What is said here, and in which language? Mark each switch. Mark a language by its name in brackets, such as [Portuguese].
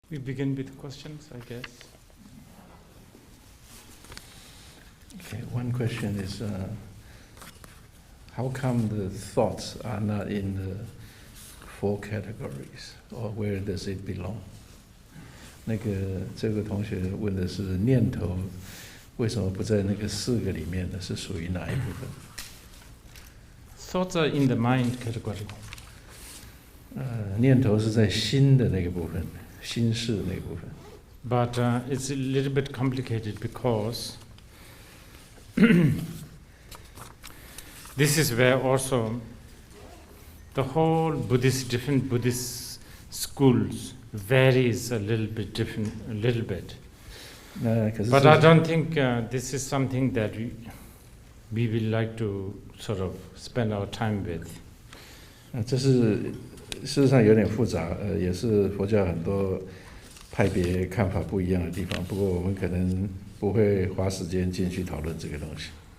[English] begin with questions, I guess. Okay, one question is, how come the thoughts are not in the four categories, or where does it belong? [Chinese] 这个同学问的是念头为什么不在那个4个里面呢？是属于哪一部分？ [English] Thoughts are in the mind category. [Chinese] 念头是在心的那个部分，心事那个部分。 [English] But it's a little bit complicated because this is where also the whole different Buddhist schools varies a little bit. But I don't think this is something that we will like to sort of spend our time with. [Chinese] 这是事实上有点复杂，也是佛教很多派别看法不一样的地方。不过我们可能不会花时间进去讨论这个东西。